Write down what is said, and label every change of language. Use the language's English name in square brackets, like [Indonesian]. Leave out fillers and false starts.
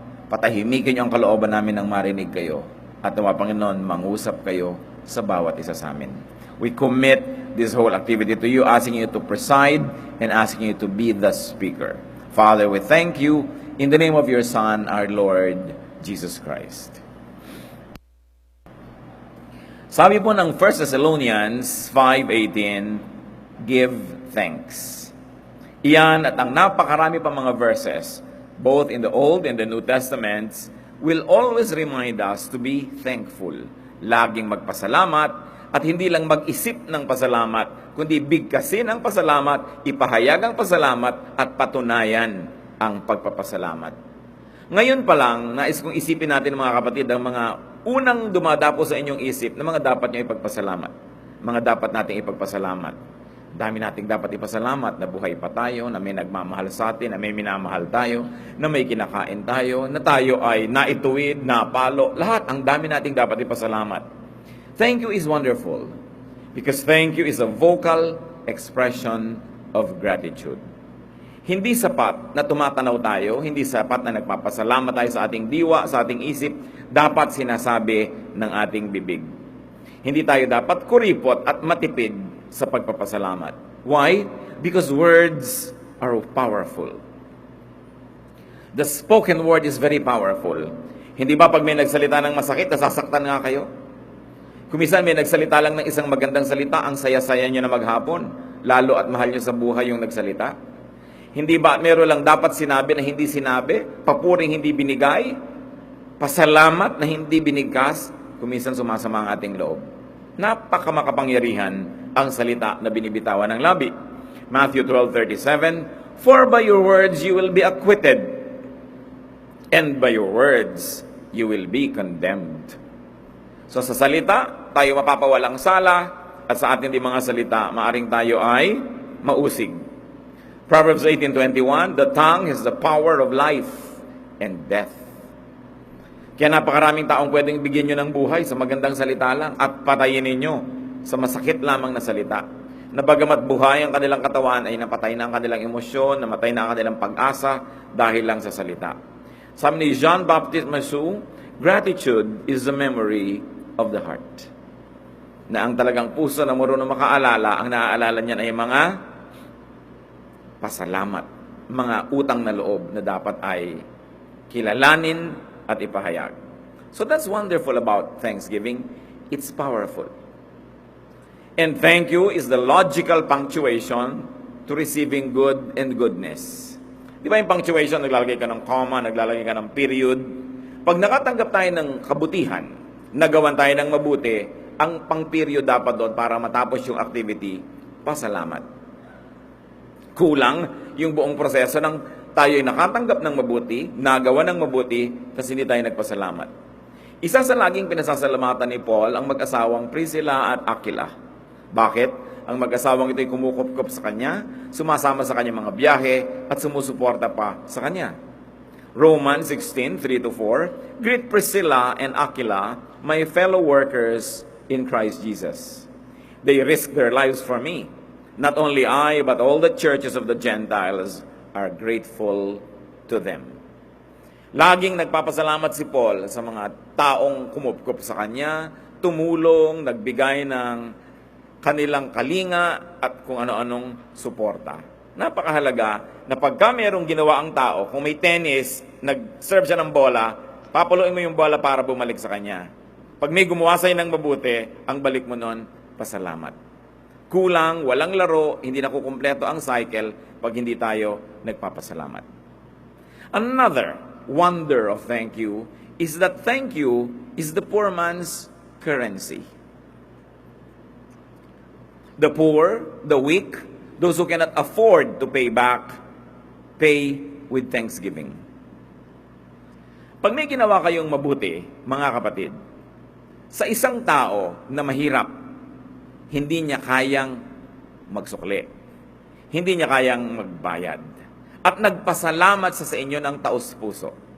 [Filipino] Patahimikin niyo ang kalooban namin ng marinig kayo. At nawa, Panginoon, mangusap kayo sa bawat isa sa amin. [English] We commit this whole activity to you, asking you to preside and asking you to be the speaker. Father, we thank you in the name of your Son, our Lord, Jesus Christ. [Filipino] Sabi po ng 1 Thessalonians 5:18, [English] give thanks. [Filipino] Iyan at ang napakarami pa mga [English] verses, both in the Old and the New Testaments, will always remind us to be thankful. [Filipino] Laging magpasalamat, at hindi lang mag-isip ng pasalamat, kundi bigkasin ang pasalamat, ipahayag ang pasalamat, at patunayan ang pagpapasalamat. Ngayon pa lang, nais kong isipin natin mga kapatid, ang mga unang dumadapo sa inyong isip na mga dapat nyo ipagpasalamat. Mga dapat nating ipagpasalamat. Dami nating dapat ipasalamat na buhay pa tayo, na may nagmamahal sa atin, na may minamahal tayo, na may kinakain tayo, na tayo ay naituwid, napalo. Lahat, ang dami nating dapat ipasalamat. [English] Thank you is wonderful because thank you is a vocal expression of gratitude. [Filipino] Hindi sapat na tumatanaw tayo, hindi sapat na nagpapasalamat tayo sa ating diwa, sa ating isip, dapat sinasabi ng ating bibig. Hindi tayo dapat kuripot at matipid sa pagpapasalamat. [English] Why? Because words are powerful. The spoken word is very powerful. [Filipino] Hindi ba pag may nagsalita ng masakit, nasasaktan nga kayo? Kumisan may nagsalita lang ng isang magandang salita, ang saya-saya nyo na maghapon, lalo at mahal nyo sa buhay yung nagsalita. Hindi ba meron lang dapat sinabi na hindi sinabi, papuring hindi binigay, pasalamat na hindi binigkas, kumisan sumasama ang ating loob. Napakamakapangyarihan ang salita na binibitawan ng labi. [English] Matthew 12:37, "For by your words you will be acquitted, and by your words, you will be condemned." [Filipino] So sa salita, tayo mapapawalang sala, at sa ating di mga salita, maaring tayo ay mausig. [English] Proverbs 18:21, "The tongue has the power of life and death." [Filipino] Kaya napakaraming taong pwedeng bigyan nyo ng buhay sa magandang salita lang at patayin ninyo sa masakit lamang na salita. Na bagamat buhay ang kanilang katawan ay napatay na ang kanilang emosyon, namatay na ang kanilang pag-asa dahil lang sa salita. Sabi ni Jean-Baptiste Massou, [English] "Gratitude is the memory of the heart." [Filipino] Na ang talagang puso na marunong makaalala, ang naaalala niyan ay mga pasalamat, mga utang na loob na dapat ay kilalanin at ipahayag. [English] So that's wonderful about Thanksgiving. It's powerful. And thank you is the logical punctuation to receiving good and goodness. [Filipino] Di ba yung punctuation, naglalagay ka ng comma, naglalagay ka ng period. Pag nakatanggap tayo ng kabutihan, nagawan tayo ng mabuti, ang pang-period dapat doon para matapos yung activity, pasalamat. Kulang yung buong proseso ng tayo ay nakatanggap ng mabuti, nagawa ng mabuti, kasi hindi tayo nagpasalamat. Isa sa laging pinasasalamatan ni Paul ang mag-asawang Priscilla at Aquila. Bakit? Ang mag-asawang ito ay kumukupkup sa kanya, sumasama sa kanyang mga biyahe, at sumusuporta pa sa kanya. [English] Romans 16:3-4, "Greet Priscilla and Aquila, my fellow workers in Christ Jesus. They risk their lives for me. Not only I, but all the churches of the Gentiles are grateful to them." [Filipino] Laging nagpapasalamat si Paul sa mga taong kumupkup sa kanya, tumulong, nagbigay ng kanilang kalinga at kung ano-anong suporta. Napakahalaga na pagka mayroong ginawa ang tao, kung may tennis, nag-serve siya ng bola, papaluin mo yung bola para bumalik sa kanya. Pag may gumawa sa'yo ng mabuti, ang balik mo nun, pasalamat. Kulang, walang laro, hindi nakukumpleto ang cycle pag hindi tayo nagpapasalamat. [English] Another wonder of thank you is that thank you is the poor man's currency. The poor, the weak, those who cannot afford to pay back, pay with thanksgiving. [Filipino] Pag may ginawa kayong mabuti, mga kapatid, sa isang tao na mahirap, hindi niya kayang magsukli, hindi niya kayang magbayad, at nagpasalamat sa inyo ng taos-puso.